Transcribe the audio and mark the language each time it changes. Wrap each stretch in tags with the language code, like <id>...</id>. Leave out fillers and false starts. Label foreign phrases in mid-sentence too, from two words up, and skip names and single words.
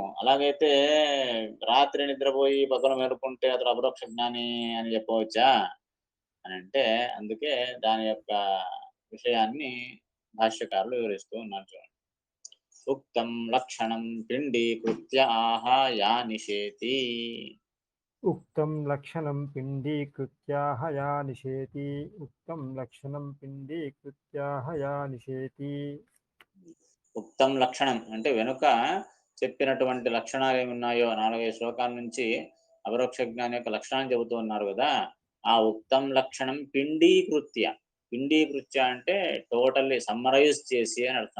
<te>అలాగైతే రాత్రి నిద్రపోయి పగలు మేలుకుంటే అతడు అపరోక్ష జ్ఞాని అని చెప్పవచ్చా అనంటే, అందుకే దాని యొక్క విషయాన్ని భాష్యకారులు వివరిస్తూ ఉన్నారు చూడండి.</te> <sa>ఉక్తం లక్షణం పిండీకృత్య ఆహ యా నిషేతి. उक्तं लक्षणं पिण्डीकृत्या हया निषेति उक्तं लक्षणं पिण्डीकृत्या हया निषेति ఉక్తం లక్షణం</sa> <te>అంటే వెనుక చెప్పినటువంటి లక్షణాలు ఏమున్నాయో 4-5 శ్లోకాల నుంచి అపరోక్ష జ్ఞాని యొక్క లక్షణాన్ని చెబుతూ ఉన్నారు కదా. ఆ</te> <sa>ఉక్తం లక్షణం పిండీకృత్య, పిండీకృత్య</sa> <te>అంటే</te> <en>totally summarize</en> <te>చేసి అని అర్థం.</te>